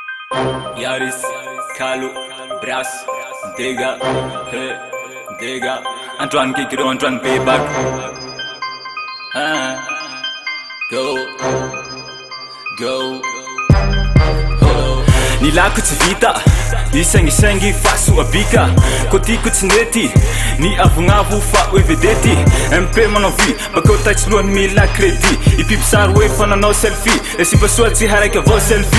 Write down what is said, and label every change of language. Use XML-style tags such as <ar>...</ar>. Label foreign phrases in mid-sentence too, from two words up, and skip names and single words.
<en>Yaris, Kalu, Brass, Dega, hey, Dega. Antoine kick it, Antoine pay back. Go.</en> <mg>Nilako tsy vita, nisangisangy fa soabika. Kotiko tsy nety, ny avognavo fa hoe vedety. MP manao vy, bakeo taitsy lohany mila crédit. Ipiby sary hoe fa nanao selfie, e sy pasoa tsy haraiky avao selfie.</mg>